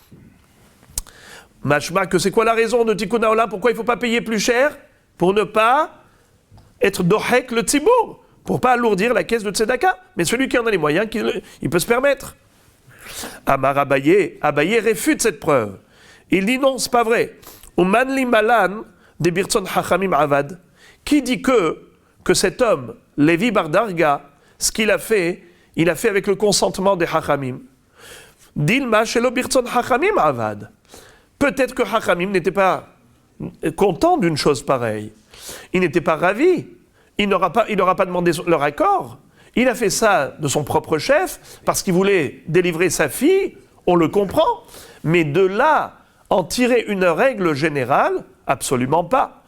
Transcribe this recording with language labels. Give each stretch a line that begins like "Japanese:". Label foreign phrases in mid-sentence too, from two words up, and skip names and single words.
French: Mashma, que c'est quoi la raison de
Hebrew: תיקון העולם?
French: Pourquoi il ne faut pas payer plus cher? Pour ne pas être
Hebrew: דוחק לציבור,
French: pour ne pas alourdir la caisse de tzedaka. Mais celui qui en a les moyens, il peut se permettre. Amar Abaye réfute cette preuve. Il dit non, c'est pas vrai.
Aramaic: ומאן לימא לן דברצון חכמים עבד.
French: Qui dit que cet homme, Lévi bar Darga, ce qu'il a fait, il a fait avec le consentement des hachamim.
Aramaic: דלמא שלא ברצון חכמים עבד.
French: Peut-être que hachamim n'était pas content d'une chose pareille. Il n'était pas ravi. Il n'aura pas demandé leur accord. Il a fait ça de son propre chef parce qu'il voulait délivrer sa fille. On le comprend. Mais de là, en tirer une règle générale, absolument pas.